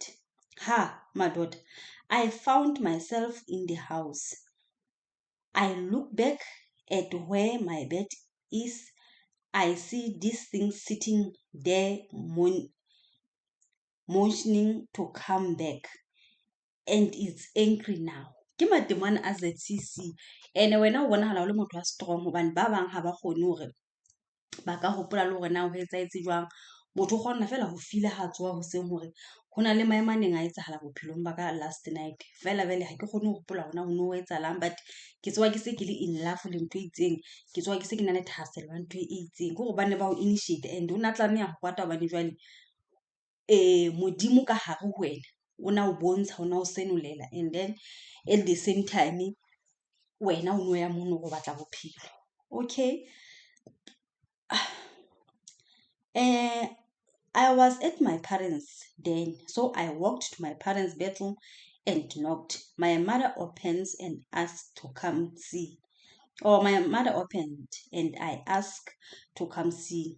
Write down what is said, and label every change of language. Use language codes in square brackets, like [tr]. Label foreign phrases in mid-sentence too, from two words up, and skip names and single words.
[en] Ha, my daughter, I found myself in the house. I look back at where my bed is. I see this thing sitting there motioning to come back and it's angry now. [st] Ke matemane a ZCC ene wena o bonahala o le motho a strong hobane ba bang ha ba kgone hore ba ka hopola le hore na ho etsaetse jwang. Motho o kgona fela ho feel ha tsoa ho seng hore hona le maemo a neng a etsahala bophelong ba ka [en] last night. [st] Fela vele ha ke kgone ho hopola hona ho no etsahalang but ke tsoa ke se ke le [en] in love [st] le ntho e itseng. Ke tsoa ke se ke na le thahasello ya ntho e itseng. Ke hore ba ne ba o initiate and o na tlameha ho kwata hobane jwale modimo ka hare ho wena o na o bontsha o na o senolela [en] and then at the same time [st] wena o no ya mono go batla bophelo. [en] Okay. I was at my parents then, so I walked to my parents' bedroom and knocked. My mother opens and asks to come see. My mother opened and I asked to come see.